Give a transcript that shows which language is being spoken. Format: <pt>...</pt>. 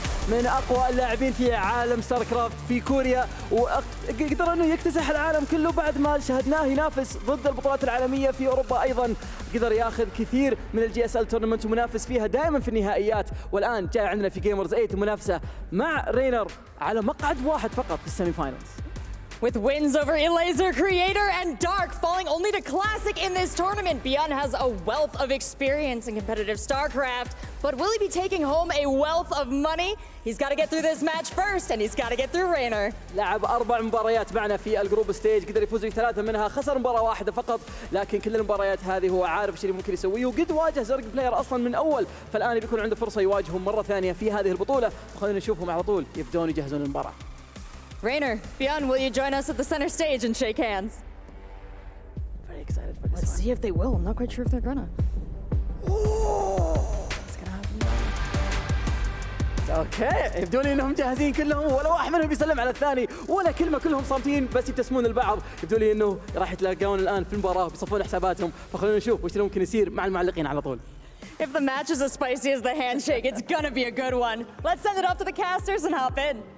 <ar>من اقوى اللاعبين في عالم ستار كرافت في كوريا، وقدر انه يكتسح العالم كله بعد ما شاهدناه ينافس ضد البطولات العالميه في اوروبا، ايضا قدر ياخذ كثير من الجي اس ال تورنمنت ومنافس فيها دائما في النهائيات، والان جاي عندنا في جيمرز 8 منافسه مع رينر على مقعد واحد فقط في السيمي فاينلز.</ar> <en>With wins over Elaser, Creator, and Dark falling only to Classic in this tournament, ByuN has a wealth of experience in competitive StarCraft, but will he be taking home a wealth of money? He's got to get through this match first, and he's got to get through Reynor.</en> <ar>لعب 4 مباريات معنا في الجروب ستيج، قدر يفوز ب3 منها، خسر مباراة واحدة فقط، لكن كل المباريات هذه هو عارف ايش اللي ممكن يسويه، وقد واجه زرق بلاير اصلا من اول، فالان بيكون عنده فرصة يواجههم مرة ثانية في هذه البطولة، وخلينا نشوفهم على طول يبدون يجهزون المباراة.</ar> <en>Reynor, ByuN, will you join us at the center stage and shake hands? Very excited for this. Let's see if they will. I'm not quite sure if they're gonna. It's gonna happen.</en> <ar>اوكي، يبدو لي انهم جاهزين كلهم، ولا واحد منهم بيسلم على الثاني ولا كلمه، كلهم صامتين بس يبتسمون لبعض، يبدو لي انه راح يتلاقون الان في المباراه وبيصفون حساباتهم، فخلونا نشوف وش اللي ممكن يصير مع المعلقين على طول.</ar> <en>If the match is as spicy as the handshake, it's gonna be a good one. Let's send it off to the casters and hop in.</en>